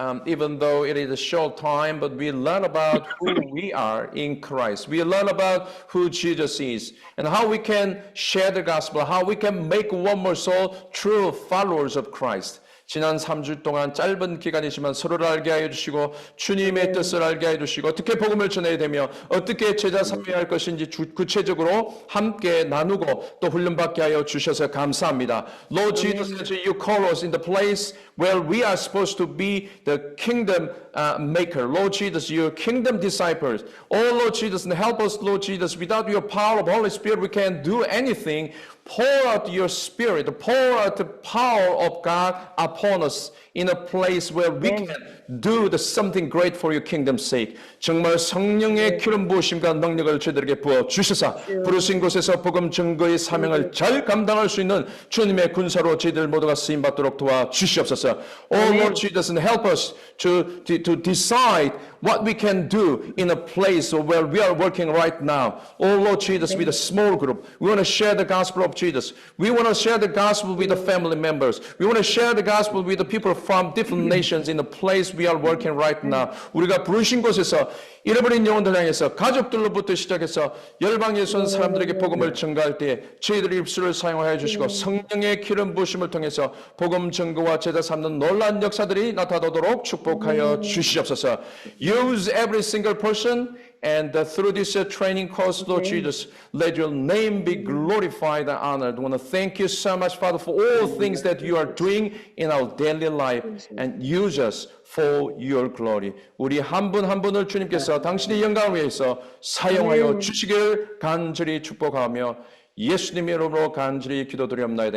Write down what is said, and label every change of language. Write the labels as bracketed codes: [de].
[en] Even though it is a short time, but we learn about who we are in Christ. We learn about who Jesus is and how we can share the gospel, how we can make one more soul true followers of Christ. [ko] 지난 3주 동안 짧은 기간이지만 서로를 알게 하여 주시고 주님의 뜻을 알게 하여 주시고 어떻게 복음을 전해야 되며 어떻게 제자 삼위할 것인지 구체적으로 함께 나누고 또 훈련받게 하여 주셔서 감사합니다. [en] Lord Jesus, you call us in the place where we are supposed to be the kingdom maker. Lord Jesus, your kingdom disciples. Oh Lord Jesus, and help us, Lord Jesus. Without your power of Holy Spirit, we can't do anything. Pour out your Spirit, pour out the power of God upon us in a place where we can do something great for your kingdom's sake. [ko] 정말 성령의 기름 부으심과 능력을 저희들에게 부어 주셔서 부르신 곳에서 복음 증거의 사명을 잘 감당할 수 있는 주님의 군사로 저희들 모두가 쓰임 받도록 도와 주시옵소서. [en] Oh Lord Jesus, and help us to decide what we can do in a place where we are working right now. Oh Lord Jesus, with a small group, we want to share the gospel of Jesus. We want to share the gospel with the family members. We want to share the gospel with the people from different nations in the place we are working right now. [ko] 우리가 부르신 곳에서 잃어버린 영혼들 향해서 가족들로부터 시작해서 열방에 선 사람들에게 복음을 전가할 때에 저희들의 입술을 사용하여 주시고 성령의 기름 부으심을 통해서 복음 증거와 제자 삼는 놀라운 역사들이 나타나도록 축복하여 주시옵소서. [en] Use every single person and through this training course, Lord Jesus, let your name be glorified and honored. I want to thank you so much, Father, for all things that you are doing in our daily life and use us for your glory. [ko] 우리 한 분 한 분을 주님께서 당신의 영광을 위해서 사용하여 주시길 간절히 축복하며 예수님의 이름으로 간절히 기도드리옵나이다.